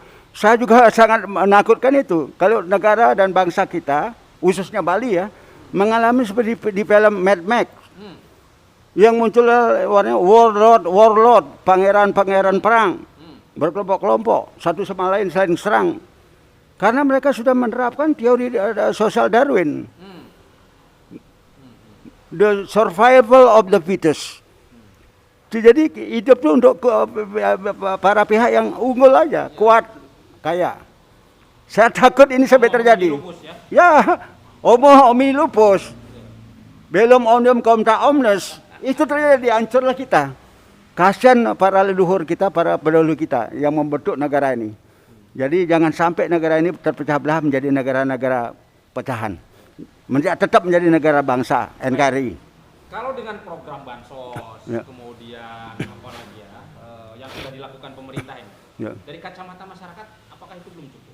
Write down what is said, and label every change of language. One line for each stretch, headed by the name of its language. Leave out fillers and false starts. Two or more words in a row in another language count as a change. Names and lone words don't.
Indonesian: Saya juga sangat menakutkan itu. Kalau negara dan bangsa kita, khususnya Bali ya, mengalami seperti di film Mad Max. Yang muncul warnanya warlord, pangeran-pangeran perang, berkelompok-kelompok, satu sama lain saling serang. Karena mereka sudah menerapkan teori sosial Darwin.
English: The survival of the fittest.
Indonesian: Jadi hidup itu untuk para pihak yang unggul aja, kuat, kaya. Saya takut ini sampai terjadi. Ya,
Latin: homo homini lupus. Belum omnium contra omnes.
Indonesian: Itu terjadi, hancurlah kita. Kasihan para leluhur kita, para pendahulu kita yang membentuk negara ini. Jadi jangan sampai negara ini terpecah belah menjadi negara-negara pecahan. Tetap menjadi negara bangsa, NKRI. Kalau dengan program bansos, kemudian apa lagi ya, yang sudah dilakukan pemerintah ini, dari kacamata masyarakat, apakah itu belum cukup?